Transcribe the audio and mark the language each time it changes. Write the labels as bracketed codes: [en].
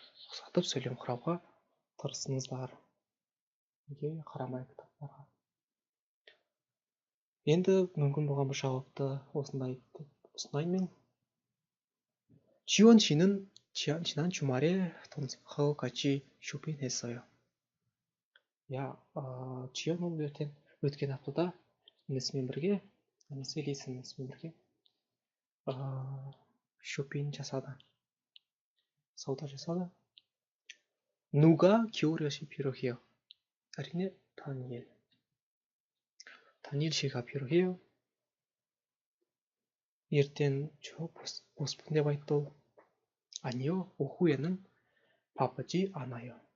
[kk] ұқсатып сөйлем құрауға тырысыңыздар. Неге қарамай кітаптарға. Енді мүмкін болған бір жауапты осындай деп ұсынайын мен. [ko] 지원 씨는 지난 주말에 동생하고 같이 쇼핑했어요. [kk] 야, 지연 오늘 өткен аптада інісімен бірге, інісі Лисаның інісімен бірге 쇼핑 жасады. сауда жасады. [ko] 누가 겨울옷이 필요해요? [kk] әрине [ko] 다니엘. 다니엘 씨가 필요해요. [kk] ертең боспын деп айтты ол. [ko] 아니요, 오후에는 바쁘지 않아요.